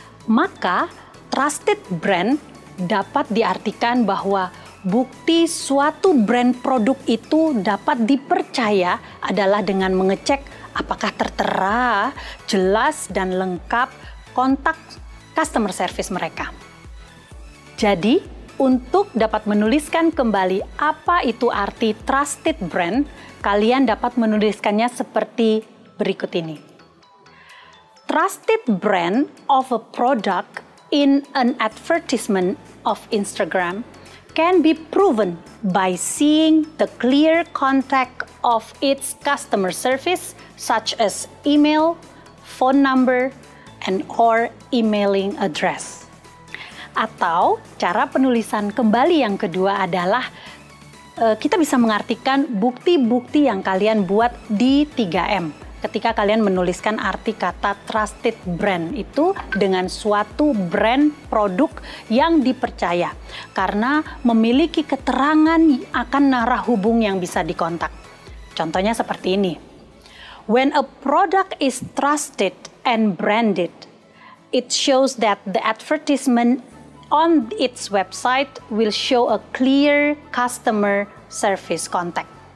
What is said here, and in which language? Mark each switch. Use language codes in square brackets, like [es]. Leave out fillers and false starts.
[id] Maka trusted brand dapat diartikan bahwa bukti suatu brand produk itu dapat dipercaya adalah dengan mengecek apakah tertera, jelas, dan lengkap kontak customer service mereka. Jadi, untuk dapat menuliskan kembali apa itu arti trusted brand, kalian dapat menuliskannya seperti berikut ini. [en] Trusted brand of a product in an advertisement of Instagram can be proven by seeing the clear contact of its customer service, such as email, phone number, and or emailing address. [id] Atau cara penulisan kembali yang kedua adalah kita bisa mengartikan bukti-bukti yang kalian buat di 3M. Ketika kalian menuliskan arti kata trusted brand itu dengan suatu brand produk yang dipercaya karena memiliki keterangan akan narah hubung yang bisa dikontak. Contohnya seperti ini. [en] When a product is trusted and branded, it shows that the advertisement on its website will show a clear customer service contact.